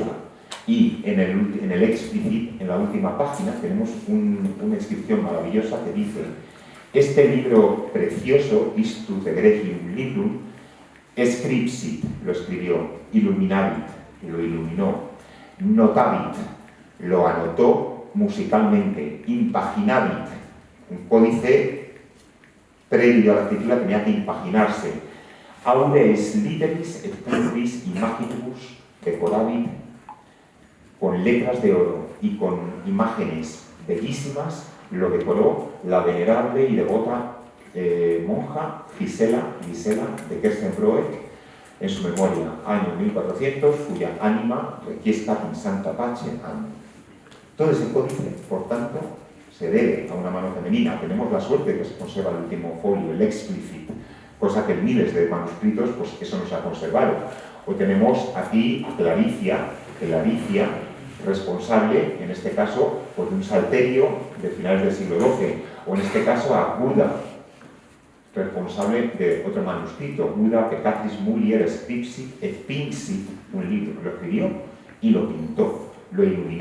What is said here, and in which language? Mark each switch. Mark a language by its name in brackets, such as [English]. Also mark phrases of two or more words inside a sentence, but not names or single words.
[Spanish] Y en el explicit, en la última página, tenemos una inscripción maravillosa que dice: este libro precioso, [Latin] Istus Egregium Librum, scripsit, [Spanish] lo escribió, illuminavit, lo iluminó, notavit, lo anotó musicalmente, impaginavit, un códice previo a la escritura tenía que impaginarse, [Latin] aureis literis et purvis imaginibus decoravit, [Spanish] con letras de oro y con imágenes bellísimas, lo decoró la venerable y devota monja Gisela de Kersenbroek en su memoria, año 1400, cuya ánima [Latin] requiescat in santa pace anno. [Spanish] Todo ese códice, por tanto, se debe a una mano femenina. Tenemos la suerte de que se conserva el último folio, el explicit, cosa que en miles de manuscritos, pues eso no se ha conservado. O tenemos aquí a Claricia, responsable, en este caso, pues de un salterio de finales del siglo XII, o en este caso a Buda, responsable de otro manuscrito, Buda [Latin] Peccatis Mulier Scripsit et Pinxit, [Spanish] un libro, lo escribió y lo pintó, lo iluminó.